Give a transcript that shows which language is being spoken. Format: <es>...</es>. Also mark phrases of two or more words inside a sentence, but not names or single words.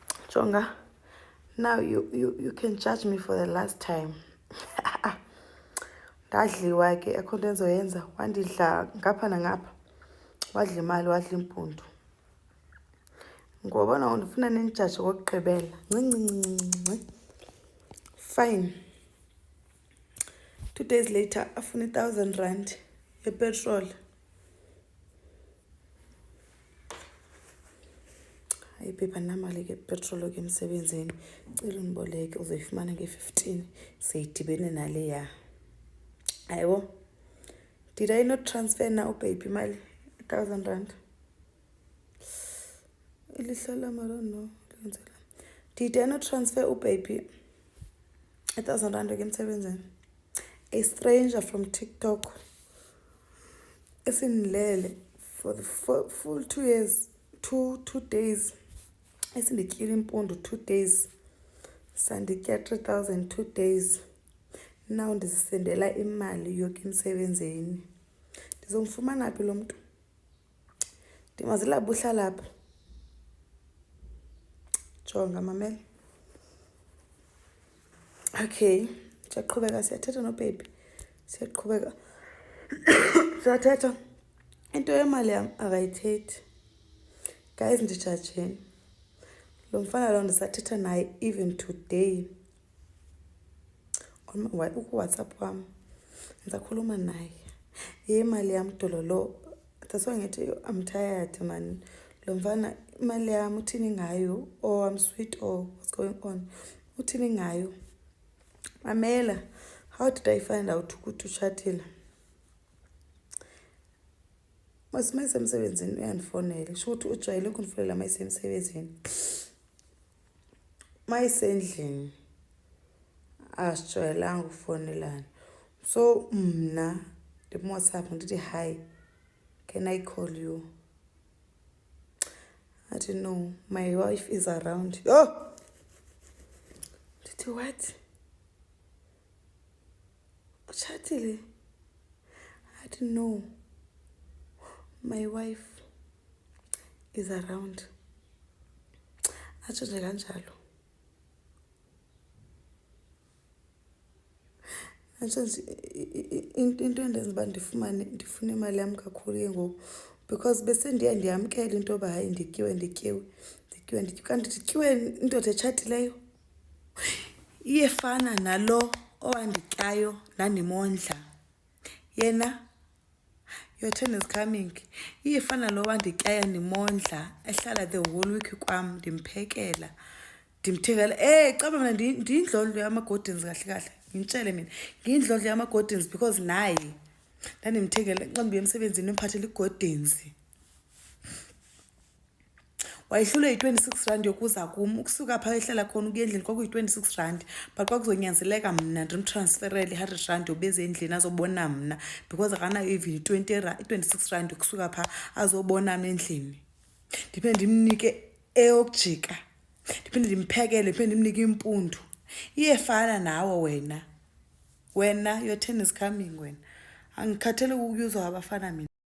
<xh>Jonga,</xh> <en>now you can judge me for the last time.</en> <xh>Ndadliwa ke akho nto enzoyenza, wandidla ngapha nangapha, wadla imali, wadla impundu. Ngobona undifuna nendijaje kokugqibela. Ncincincinci.</xh> <en>Fine. 2 days later,</en> <xh>afuna 1,000 rand yepetrol. Hayi phepha namali ke petrol ke emsebenzini. Cela undiboleke uzoyifumana nge-15 seyidibene naleya. Ayiwo.</xh> <en>Did I not transfer now baby mali 1,000 rand?</en> <xh>Ilihlala mara no.</xh> <en>Did I not transfer baby 1,000 rand</en> <xh>ke emsebenzini?</xh> <en>A stranger from TikTok esinilele for the full 2 years, 2 days.</en> <xh>Esindityile impundu 2 days. Sanditya 3,000 2 days. Now ndizisendela imali yoke emsebenzini. Ndizomfumana phi lo mntu? Ndimazilapha uhlala apha. Jonga mamela. Okay, siyaqhubeka siyathetha no baby. Siyaqhubeka. Siyathetha. Into yemali yam akayithethi. Guys ndijajeni. Lo mfana lo ndisathetha naye</xh> <en>even today.</en> <xh>On WhatsApp wam. Ndizakhuluma naye. Imali yam dololo.</xh> <en>That's why ngithi I'm tired man.</en> <xh>Lo mfana imali yam uthini ngayo?</xh> <en>Oh I'm sweet or what's going on?</en> <xh>Uthini ngayo? Mamela,</xh> <en>how did I find out</en> <xh>ukuthi ushatile? Masisemsebenzini uyandifonela.</xh> <zu>Sho ukuthi ujwayele ukundifonela mayisemsebenzini.</zu> <xh>Mayisendlini. Asijwayelanga ukufonelana. So mna WhatsApp ndithi hi.</xh> <en>Can I call you? I don't know. My wife is around. Oh! Did you what? Chatile. I don't know. My wife is around.</en> <xh>Atsho nje kanjalo. Atsho nje into endenza uba ndifuna imali yam kakhulu ke ngoku because bese ndiyamkela into yoba hayi ndityiwe kanti ndityiwe indoda etshatileyo iyefana nalo owandityayo ndandimondla yena</xh> <en>your turn is coming</en> <xh>iyefana lo wandityayo ndimondla ehlala</xh> <en>the whole week</en> <xh>kwam ndimphekela ndimthengela caba mina ndiyindlondlo yama-Gordons kahle ngintshele mina ngiyindlondlo yama-Gordons because naye ndandimthengela xa ndibuya emsebenzini emphathela i-Gordons. Wayehlule yi-26 rand yokuza kum ukusuka phaa ehlala khona ukuya endlini kwakuyi-26 rand but kwakuzonyanzeleka mna ndimtransferele i-100 rand yobeza endlini azobona mna because akanayo even 26 rand ukusuka phaa azobona mna endlini. Ndiphinde ndimnike eyokujika ndiphinde ndimphekele ndiphinde ndimnike impundu. Iyefana nawe wena</xh> <en>your turn is coming</en> <xh>wena.</xh> <zu>Angikhathele ukuyuzwa abafana mina.</zu>